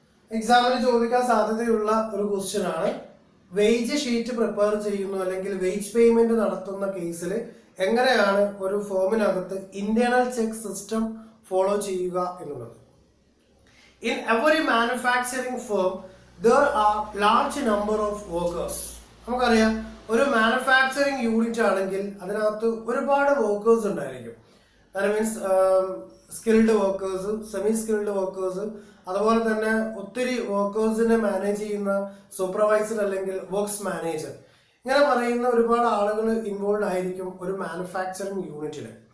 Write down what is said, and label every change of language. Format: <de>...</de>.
<ml>എക്സാമിന് ചോദിക്കാൻ സാധ്യതയുള്ള ഒരു ക്വസ്റ്റ്യൻ ആണ്. വേജ് ഷീറ്റ് പ്രിപ്പയർ ചെയ്യുന്നു അല്ലെങ്കിൽ വേജ് പേയ്മെന്റ് നടത്തുന്ന കേസിൽ എങ്ങനെയാണ് ഒരു ഫോമിനകത്ത് ഇന്റേണൽ ചെക്ക് സിസ്റ്റം ഫോളോ ചെയ്യുക എന്നുള്ളത്.</ml> <en>In every manufacturing firm, there are large number of workers.</en> <ml>നമുക്കറിയാം, ഒരു മാനുഫാക്ചറിങ് യൂണിറ്റ് ആണെങ്കിൽ അതിനകത്ത് ഒരുപാട് വർക്കേഴ്സ് ഉണ്ടായിരിക്കും.</ml> <en>that means</en> <ml>skilled workers, semi skilled workers, അതുപോലെ തന്നെ ഒത്തിരി വർക്കേഴ്സിനെ മാനേജ് ചെയ്യുന്ന സൂപ്പർവൈസർ അല്ലെങ്കിൽ വർക്ക്സ് മാനേജർ, ഇങ്ങനെ പറയുന്ന ഒരുപാട് ആളുകൾ ഇൻവോൾവ് ആയിരിക്കും ഒരു മാനുഫാക്ചറിങ് യൂണിറ്റിൽ.</ml>